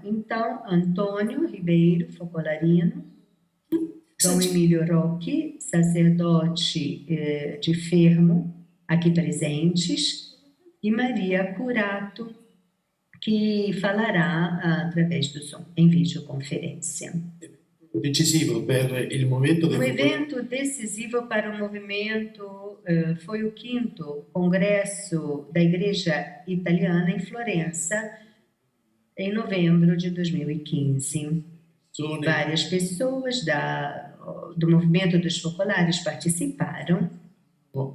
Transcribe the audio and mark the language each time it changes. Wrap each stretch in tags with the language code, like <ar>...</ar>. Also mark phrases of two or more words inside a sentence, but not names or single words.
<pt>Então, Antônio Ribeiro, focolarino, Dom Emílio Rocchi, sacerdote de Fermo, aqui presentes, e Maria Curato, que falará através do som, em videoconferência.</pt> <it>Decisivo per il movimento</it> <pt>Um evento decisivo para o movimento foi o 5º Congresso da Igreja Italiana em Florença, em novembro de 2015. Várias pessoas do movimento dos focolares participaram.</pt>